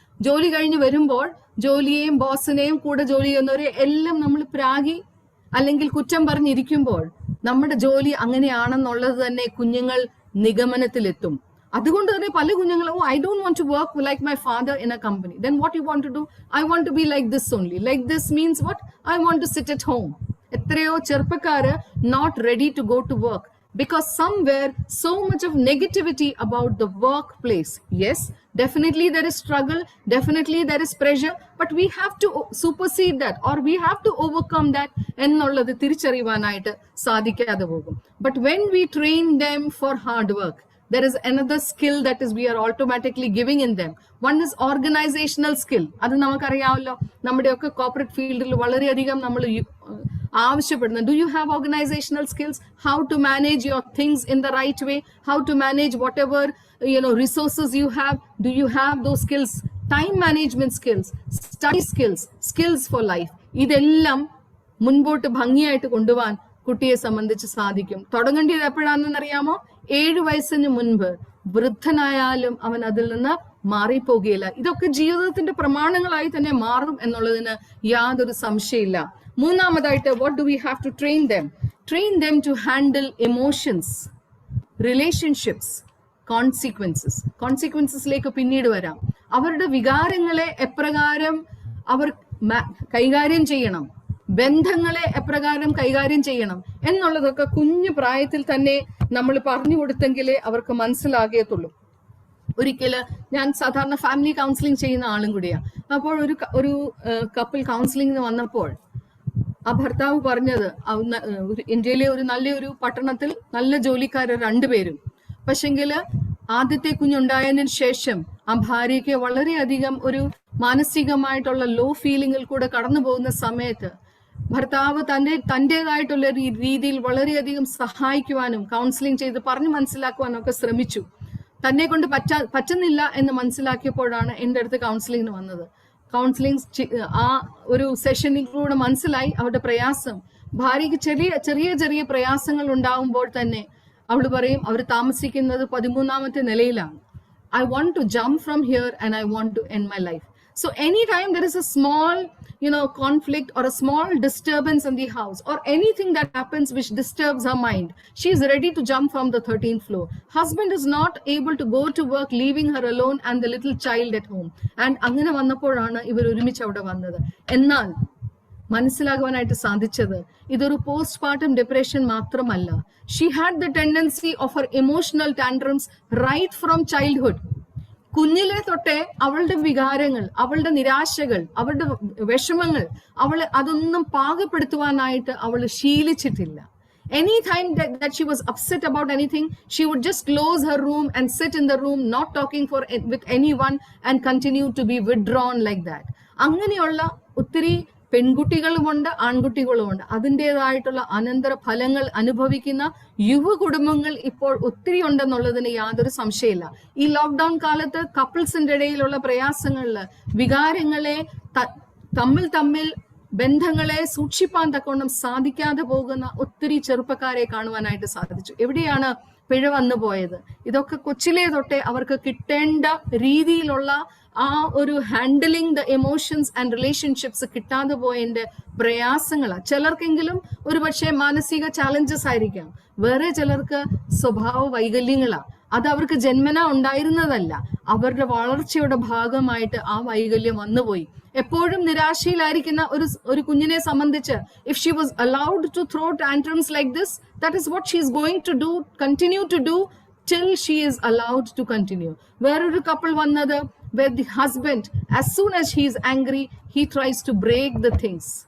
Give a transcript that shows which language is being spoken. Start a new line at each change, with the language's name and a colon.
Malayalam: ജോലി കഴിഞ്ഞ് വരുമ്പോൾ ജോലിയെയും ബോസിനെയും കൂടെ ജോലി ചെയ്യുന്നവരെ എല്ലാം നമ്മൾ പ്രാഗി അല്ലെങ്കിൽ കുറ്റം പറഞ്ഞിരിക്കുമ്പോൾ നമ്മുടെ ജോലി അങ്ങനെയാണെന്നുള്ളത് തന്നെ കുഞ്ഞുങ്ങൾ നിഗമനത്തിലെത്തും. അതുകൊണ്ട് തന്നെ പല കുഞ്ഞുങ്ങളും
English: I don't want to work like my father in a company. Then what you want to do? I want to be like this only. Like this means what? I want to sit at home.
Malayalam: എത്രയോ ചെറുപ്പക്കാര്
English: Not ready to go to work because somewhere so much of negativity about the workplace. Yes, definitely there is struggle, definitely there is pressure, but we have to supersede that or we have to overcome that
Malayalam: ennullathu tiricharivanayittu sadikade pogum.
English: But when we train them for hard work, there is another skill that is we are automatically giving in them. One is organizational skill.
Malayalam: അത് നമുക്കറിയാമല്ലോ, നമ്മുടെയൊക്കെ corporate ഫീൽഡിൽ വളരെയധികം നമ്മൾ ആവശ്യപ്പെടുന്നത്.
English: Do you have organizational skills? How to manage your things in the right way? How to manage whatever resources you have? Do you have those skills? Time management skills, study skills, skills for life,
Malayalam: ഇതെല്ലാം മുൻപോട്ട് ഭംഗിയായിട്ട് കൊണ്ടുപോകാൻ കുട്ടിയെ സംബന്ധിച്ച് സാധിക്കും. തുടങ്ങേണ്ടത് എപ്പോഴാണെന്നറിയാമോ? 7 വയസ്സിന് മുൻപ്. വൃദ്ധനായാലും അവൻ അതിൽ നിന്ന് മാറിപ്പോകുകയില്ല. ഇതൊക്കെ ജീവിതത്തിന്റെ പ്രമാണങ്ങളായി തന്നെ മാറും എന്നുള്ളതിന് യാതൊരു സംശയമില്ല. മൂന്നാമതായിട്ട്,
English: what do we have to train them? Train them to handle emotions, relationships, consequences.
Malayalam: Consequencesലേക്ക് പിന്നീട് വരാം. അവരുടെ വികാരങ്ങളെ എപ്രകാരം അവർ കൈകാര്യം ചെയ്യണം, ബന്ധങ്ങളെ എപ്രകാരം കൈകാര്യം ചെയ്യണം എന്നുള്ളതൊക്കെ കുഞ്ഞു പ്രായത്തിൽ തന്നെ നമ്മൾ പറഞ്ഞു കൊടുത്തെങ്കിലേ അവർക്ക് മനസ്സിലാകത്തുള്ളൂ. ഒരിക്കല് ഞാൻ സാധാരണ ഫാമിലി കൗൺസിലിംഗ് ചെയ്യുന്ന ആളും കൂടിയാണ്. അപ്പോൾ ഒരു കപ്പിൾ കൗൺസിലിംഗിന് വന്നപ്പോൾ ആ ഭർത്താവ് പറഞ്ഞത്, ഇന്ത്യയിലെ ഒരു നല്ലൊരു പട്ടണത്തിൽ നല്ല ജോലിക്കാര് 2 പേരും. പക്ഷെങ്കില് ആദ്യത്തെ കുഞ്ഞുണ്ടായതിനു ശേഷം ആ ഭാര്യയ്ക്ക് വളരെയധികം ഒരു മാനസികമായിട്ടുള്ള ലോ ഫീലിംഗിൽ കൂടെ കടന്നു പോകുന്ന സമയത്ത് ഭർത്താവ് തന്റേതായിട്ടുള്ള രീതിയിൽ വളരെയധികം സഹായിക്കുവാനും കൗൺസിലിംഗ് ചെയ്ത് പറഞ്ഞു മനസ്സിലാക്കുവാനും ഒക്കെ ശ്രമിച്ചു. തന്നെ കൊണ്ട് പറ്റുന്നില്ല എന്ന് മനസ്സിലാക്കിയപ്പോഴാണ് എൻ്റെ അടുത്ത് കൗൺസിലിംഗിന് വന്നത്. കൗൺസിലിംഗ് ആ ഒരു സെഷനിലൂടെ മനസ്സിലായി അവരുടെ പ്രയാസം. ഭാര്യയ്ക്ക് ചെറിയ ചെറിയ പ്രയാസങ്ങൾ ഉണ്ടാവുമ്പോൾ തന്നെ അവൾ പറയും, അവർ താമസിക്കുന്നത് 13ാമത്തെ നിലയിലാണ്.
English: I want to jump from here and I want to end my life. So anytime there is a small, conflict or a small disturbance in the house or anything that happens which disturbs her mind, she is ready to jump from the 13th floor. Husband is not able to go to work, leaving her alone and the little child at home.
Malayalam: And അങ്ങനെ വന്നപ്പോഴാണ് ഇവർ ഒരുമിച്ച് അവിടെ വന്നത്. എന്നാൽ മനസ്സിലാകുവാനായിട്ട് സാധിച്ചത് ഇതൊരു postpartum depression മാത്രമല്ല.
English: She had the tendency of her emotional tantrums right from childhood.
Malayalam: കുഞ്ഞിലെ തൊട്ടേ അവളുടെ വികാരങ്ങൾ, അവളുടെ നിരാശകൾ, അവളുടെ വിഷമങ്ങൾ അതൊന്നും പാകപ്പെടുത്തുവാനായിട്ട് അവൾ ശീലിച്ചിട്ടില്ല.
English: Anytime that she was upset about anything, she would just close her room and sit in the room, not talking with anyone and continue to be withdrawn like that.
Malayalam: അങ്ങനെയുള്ള ഒത്തിരി പെൺകുട്ടികളുമുണ്ട്, ആൺകുട്ടികളുമുണ്ട്. അതിൻ്റെതായിട്ടുള്ള അനന്തര ഫലങ്ങൾ അനുഭവിക്കുന്ന യുവ കുടുംബങ്ങൾ ഇപ്പോൾ ഒത്തിരി ഉണ്ടെന്നുള്ളതിന് യാതൊരു സംശയമില്ല. ഈ ലോക്ക്ഡൌൺ കാലത്ത് കപ്പിൾസിന്റെ ഇടയിലുള്ള പ്രയാസങ്ങളില് വികാരങ്ങളെ തമ്മിൽ ബന്ധങ്ങളെ സൂക്ഷിപ്പാൻ തക്കവണ്ണം സാധിക്കാതെ പോകുന്ന ഒത്തിരി ചെറുപ്പക്കാരെ കാണുവാനായിട്ട് സാധിച്ചു. എവിടെയാണ് പിഴ വന്നു പോയത്? ഇതൊക്കെ കൊച്ചിലെ തൊട്ടേ അവർക്ക് കിട്ടേണ്ട രീതിയിലുള്ള ആ ഒരു
English: handling the emotions and relationships
Malayalam: കിട്ടാതെ പോയതിന്റെ പ്രയാസങ്ങളാണ്. ചിലർക്കെങ്കിലും ഒരു പക്ഷേ മാനസിക ചാലഞ്ചസ് ആയിരിക്കാം, വേറെ ചിലർക്ക് സ്വഭാവ വൈകല്യങ്ങളാണ്. അത് അവർക്ക് ജന്മന ഉണ്ടായിരുന്നതല്ല, അവരുടെ വളർച്ചയുടെ ഭാഗമായിട്ട് ആ വൈകല്യം വന്നുപോയി. എപ്പോഴും നിരാശയിലായിരിക്കുന്ന ഒരു കുഞ്ഞിനെ സംബന്ധിച്ച്
English: if she was allowed to throw tantrums like this, that is what she is going to do, continue to do till she is allowed to continue.
Malayalam: വേറൊരു കപ്പിൾ വന്നത്
English: where the husband, as soon as he is angry, he tries to break the things.